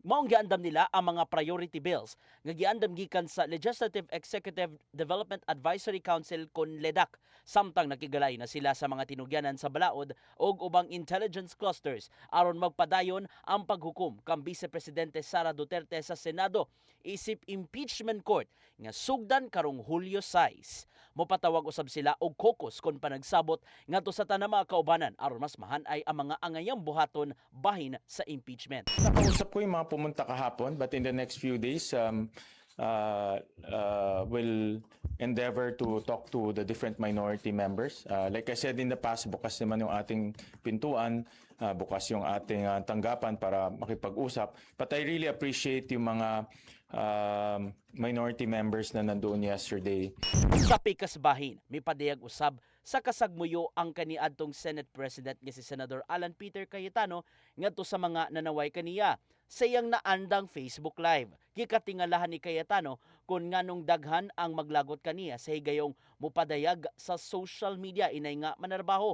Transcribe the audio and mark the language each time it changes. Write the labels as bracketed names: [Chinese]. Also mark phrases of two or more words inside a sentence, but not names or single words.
[Cebuano] Maong giandam nila ang mga [English] priority bills [Cebuano] nga giandam gikan sa Legislative Executive Development Advisory Council kon LEDAC, samtang nakigalay na sila sa mga tinugyanan sa balaod ug ubang intelligence clusters aron magpadayon ang paghukom kang Vice Presidente Sara Duterte sa Senado isip [English] impeachment court [Cebuano] nga sugdan karong Hulyo 6. Mopatawag usab sila og caucus kon panagsabot ngadto sa tanang mga kaubanan aron mas mahanay ang mga angayang buhaton bahin sa impeachment. [Filipino] Nakausap ko yung mga pumunta kahapon, [English] but in the next few days, we'll endeavor to talk to the different minority members. Like I said in the past, [Filipino] bukas naman yung ating pintuan, bukas yung ating tanggapan para makipag-usap. [English] But I really appreciate [Filipino] yung mga [English] minority members [Filipino] na nandoon [English] yesterday. [Cebuano] Sa pikas bahin, may padayag usab sa kasagmuyo ang kaniadtong Senate President nga si Senador Alan Peter Cayetano ngadto sa mga nanaway kaniya sa iyang naandang Facebook Live. Gikatingalahan ni Cayetano kung nganong daghan ang maglagot kaniya sa higayong mupadayag sa [English] social media [Cebuano] inay nga manarbaho.